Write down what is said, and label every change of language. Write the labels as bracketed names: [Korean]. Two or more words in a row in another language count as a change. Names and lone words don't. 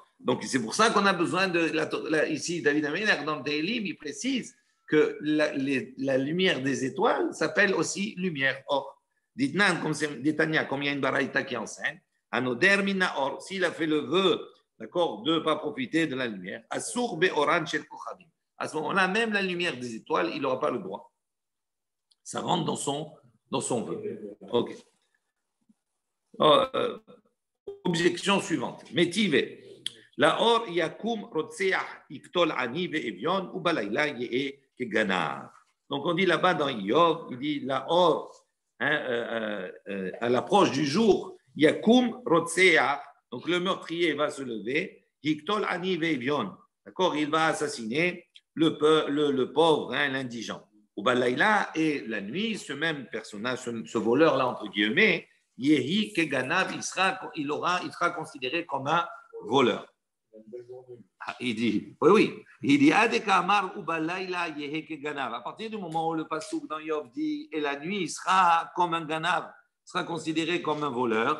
[French] Donc c'est pour ça qu'on a besoin de. Ici, David Améler, dans le Télim, il précise que la lumière des étoiles s'appelle aussi lumière. Or, dites-nous, comme c'est Détania, comme il y a une baraïta qui enseigne, [Hebrew] הנודר מן האור, [French] s'il a fait le vœu, d'accord, de ne pas profiter de la lumière, [Hebrew] אסור באורן של כוכבים. [French] À ce moment-là, même la lumière des étoiles, il n'aura pas le droit. Ça rentre dans son vœu. Ok. Objection suivante. Métive. [Hebrew] לאור יקום רוצח יקטל עני ואביון ובלילה יהיה כגנב. [French] Donc on dit là-bas dans Iyov, il dit [Hebrew] לאור, [French] à l'approche du jour, [Hebrew] יקום רוצח, [French] donc le meurtrier va se lever, [Hebrew] יקטל עני ואביון, [French] d'accord, il va assassiner le pauvre, l'indigent. [Hebrew] ובלילה, [French] et la nuit, ce même personnage, ce voleur-là, entre guillemets, [Hebrew] יהי כגנב, [French] il sera considéré comme un voleur. Il dit, oui, il dit, à partir du moment où le passouk dans Yov dit, et la nuit, il sera comme un ganav, sera considéré comme un voleur.